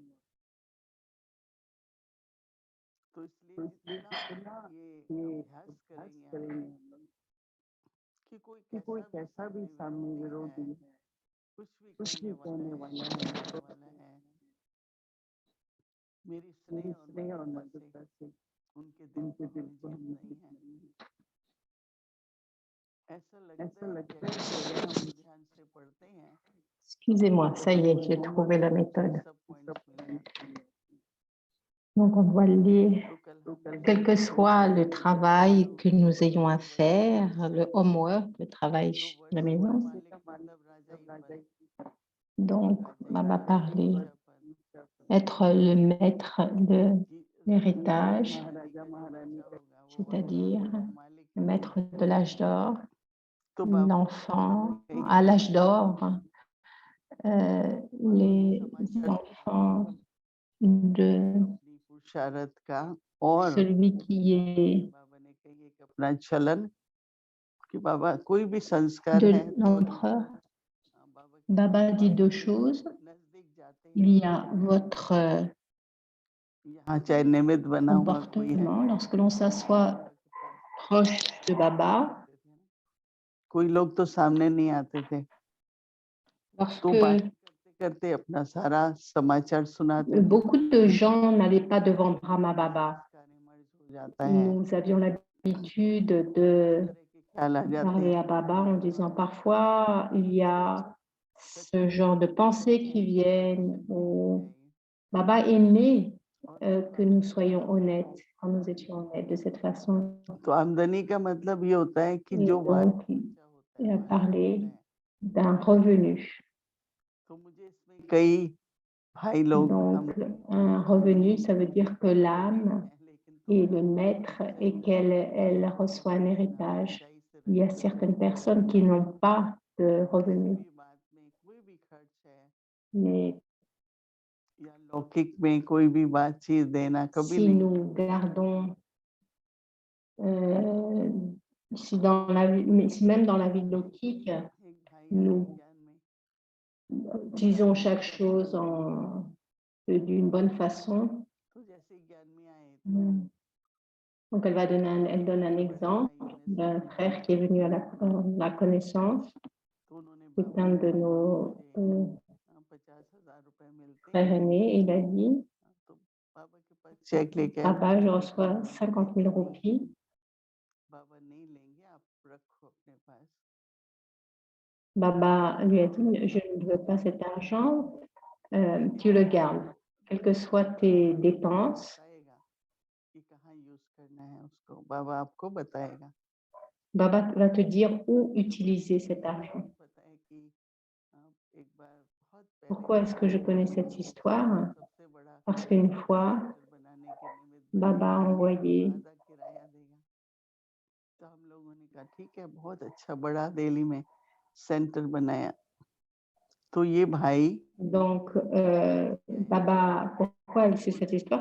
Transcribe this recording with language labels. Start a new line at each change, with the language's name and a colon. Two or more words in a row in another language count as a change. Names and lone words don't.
Hindi: तो इसलिए जितना ये अभ्यास करेंगे हम लोग कि कोई कैसा भी सामने विरोधी है, कुछ भी कहने वाला है, बोलने वाला है, मेरी स्नेह और मधुरता से उनके दिल को हमें जीतना ही है। ऐसा लगता है कि अगर हम ध्यान से पढ़ते हैं
French: Excusez-moi, ça y est, j'ai trouvé la
Hindi: तो
French: méthode.
Hindi: सब पॉइंट्स मिल जाते हैं।
French: Donc, on va le lire.
Hindi: तो कल
French: Quel que soit le travail que nous ayons à faire, le homework, le travail à la maison,
Hindi: मालिक मतलब राजा ही पद,
French: donc on va parler,
Hindi: ऊंचा पद,
French: être le maître de l'héritage,
Hindi: ऊंचा होगा वो
French: c'est-à-dire
Hindi: मालिक
French: le maître de l'âge d'or,
Hindi: तो बाबा
French: l'enfant à l'âge d'or, les enfants de
Hindi: अपनी पुरुषार्थ का और
French: celui qui est
Hindi: बाबा ने कही एक अपना चलन कि बाबा कोई भी संस्कार
French: de
Hindi: है तो
French: l'empereur.
Hindi: बाबा के
French: Baba dit deux choses.
Hindi: नजदीक जाते
French: Il
Hindi: ही
French: y a votre
Hindi: यहाँ चाहे निमित्त बना हुआ कोई है,
French: comportement lorsque l'on s'assoit proche de Baba,
Hindi: कोई लोग तो सामने नहीं आते थे, तो बात
French: lorsque
Hindi: करते करते अपना सारा समाचार सुनाते थे।
French: beaucoup de gens n'allaient pas devant Brahma Baba.
Hindi: हो जाता है,
French: Nous avions l'habitude de
Hindi: ख्याल आ जाते
French: parler
Hindi: हैं,
French: à Baba en disant parfois il y a ce genre de pensées qui viennent où Baba aimait que nous soyons honnêtes, quand nous étions honnêtes de cette façon.
Hindi: तो आमदनी का मतलब ये होता है कि
French: Et
Hindi: जो बात
French: donc, il a parlé d'un revenu.
Hindi: तो मुझे इसमें कई भाई लोग
French: Donc, un revenu, ça veut dire que l'âme est le maître et qu'elle reçoit un héritage. Il y a certaines personnes qui n'ont pas de revenu, mais
Hindi: या लौकिक में कोई भी बातचीत देना कभी
French: si
Hindi: नहीं,
French: nous gardons, si dans la vie, mais si même dans la vie logique, nous disons chaque chose d'une bonne façon. Donc, elle donne un exemple d'un frère qui est venu à la connaissance. C'est un de nos frères aînés. Il a dit,
Hindi: चेक लेके
French: Papa, je reçois 50 000 roupies.
Hindi: बाबा नहीं लेंगे, आप रखो अपने पास।
French: Baba lui a dit, je ne veux pas cet argent, tu le gardes, quelles que soient tes dépenses.
Hindi: कि कहाँ यूज करना है उसको, बाबा आपको बताएगा।
French: Baba va te dire où utiliser cet argent.
Hindi: पता है कि एक बार बहुत पहले
French: Pourquoi est-ce que je connais cette histoire?
Hindi: सबसे बड़ा
French: Parce qu'une fois,
Hindi: बनाने के निमित्त
French: Baba a envoyé,
Hindi: आधा किराया देगा, तो हम लोगों ने कहा ठीक है, बहुत अच्छा बड़ा दिल्ली में सेंटर बनाया। तो ये भाई
French: donc Baba, pourquoi elle sait cette histoire?